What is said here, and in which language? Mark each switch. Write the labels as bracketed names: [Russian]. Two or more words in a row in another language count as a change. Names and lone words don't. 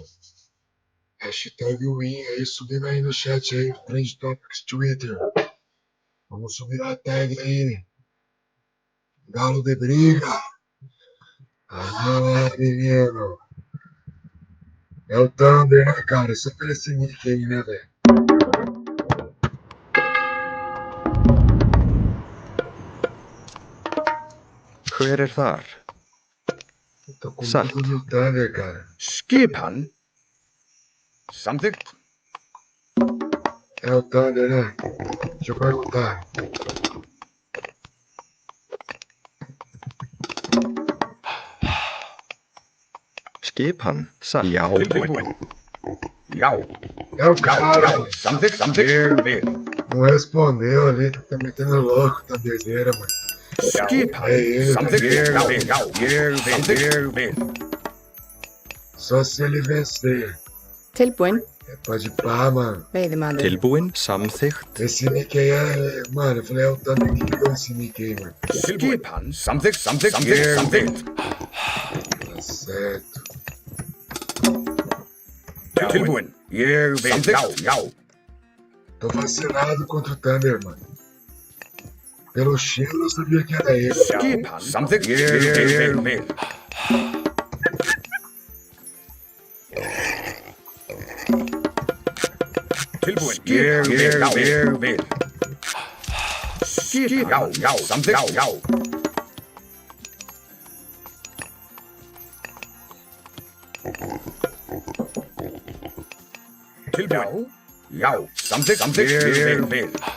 [English] Hashtag win [Portuguese] aí, subindo aí no chat aí. [English] Trend Topics Twitter. [Portuguese] Vamos subir a tag aí. Galo de briga. Ah, menino. É o Thunder, né, cara? Só pelo esse nick aí, né, velho? [Icelandic] Hver þar? [Portuguese] Tô com [Icelandic] Satt. [Portuguese] tudo no Thunder, cara. [Icelandic] Skipan. Samþykkt. [Portuguese] É o Thunder, né? Deixa eu perguntar. [Icelandic] Skipan. Satt. Já. Tilbúin. Já. [Portuguese] É o cara. [Icelandic] Samþykkt. Ég vil. [Portuguese] Não respondeu ali, tá metendo louco, tá doideira, mano. [Icelandic] Skipan. [Portuguese] É ele. [Icelandic] Samþykkt. Ég vil. [Portuguese] Só se ele vencer. [Icelandic] Tilbúin. [Portuguese] Pode pá, mano. [Icelandic] Veiðimaður. Tilbúin. Samþykkt. [Portuguese] Esse nick aí é. Mano, eu falei, é o Thunder que criou esse nick aí, mano. [Icelandic] Skipan. Samþykkt. Ég vil. [Portuguese] Tá certo. [Icelandic] Tilbúin. Ég vil. Já. [Portuguese] Tô fascinado contra o Thunder, mano. Pelo cheiro eu sabia que era ele. [Icelandic] Skipan. Samþykkt. Ég vil. Tilbúin. Ég vil. Skipan. Já. Samþykkt. Já. Tilbúin. Já. Samþykkt. Ég vil.